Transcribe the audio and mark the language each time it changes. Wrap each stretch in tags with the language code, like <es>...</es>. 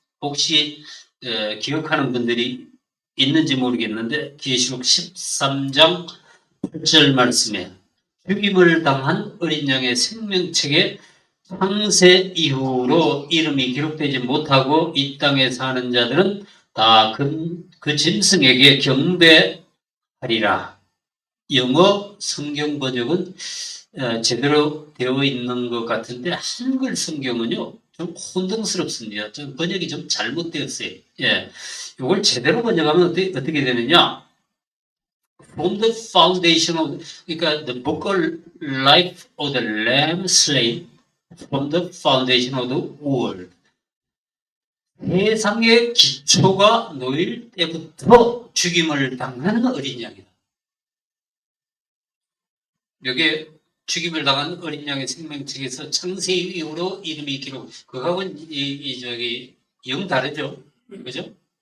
<ko>혹시 기억하는 분들이 있는지 모르겠는데, 계시록 13장 8절 말씀에 죽임을 당한 어린 양의 생명책에 창세 이후로 이름이 기록되지 못하고 이 땅에 사는 자들은 다 그 짐승에게 경배하리라. 영어 성경 번역은 제대로 되어 있는 것 같은데, 한글 성경은요 좀 혼동스럽습니다. 좀 번역이 좀 잘못되었어요. 이걸 제대로 번역하면 어떻게 되느냐?</ko> <en>From the foundation of,</en> <ko>그러니까</ko> <en>the book of life of the lamb slain from the foundation of the world.</en> <ko>세상의 기초가 놓일 때부터 죽임을 당하는 어린 양이다. 여기에 죽임을 당한 어린 양의 생명책에서 창세 이후로 이름이 기록, 그거하고는 영 다르죠. 그죠?</ko>